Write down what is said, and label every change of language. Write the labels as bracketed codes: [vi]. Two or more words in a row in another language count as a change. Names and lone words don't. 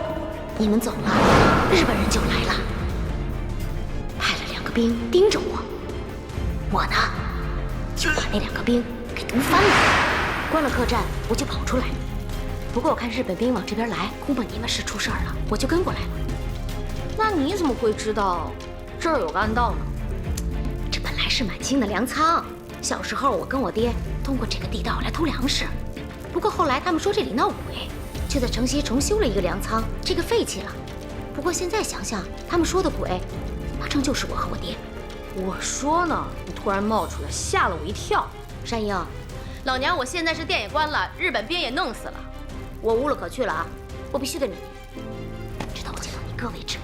[zh] 你們走了，日本人就來了，派了2個兵盯着我，我呢就把那2個兵給毒翻了，關了客棧，我就跑出來。不過我看日本兵往這邊來，恐怕你們是出事兒了，我就跟過來了。那你怎麼會知道這兒有個暗道呢？這本來是滿清的糧倉，小時候我跟我爹通過這個地道來偷糧食，不過後來他們說這裡鬧鬼，就在城西重修了一個糧倉，這個廢棄了。不過現在想想，他們說的鬼，八成就是我和我爹。我說呢，你突然冒出來，嚇了我一跳。山鷹，老娘我現在是店也關了，日本兵也弄死了，我無路可去了啊！我必須跟着你，直到我見到你哥為止。